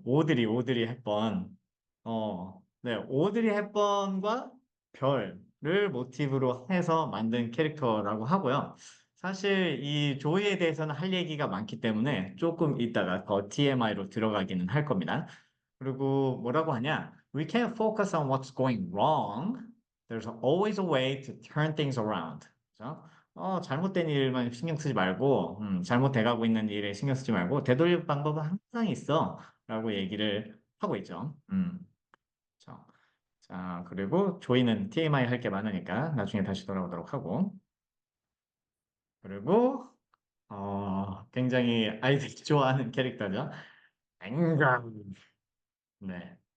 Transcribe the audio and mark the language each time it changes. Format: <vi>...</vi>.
<ko>오드리 헵번. 네, 오드리 헵번과 별을 모티브로 해서 만든 캐릭터라고 하고요. 사실 이 조이에 대해서는 할 얘기가 많기 때문에 조금 이따가 더 TMI로 들어가기는 할 겁니다. 그리고 뭐라고 하냐?</ko> <en>We can't focus on what's going wrong. There's always a way to turn things around.</en> <ko>그죠? 잘못된 일만 신경 쓰지 말고, 잘못돼가고 있는 일에 신경 쓰지 말고, 되돌릴 방법은 항상 있어. 라고 얘기를 하고 있죠. 자, 자, 그리고 조이는 TMI 할 게 많으니까 나중에 다시 돌아오도록 하고, 그리고, 굉장히 아이들이 좋아하는 캐릭터죠. 앵거. 네.</ko>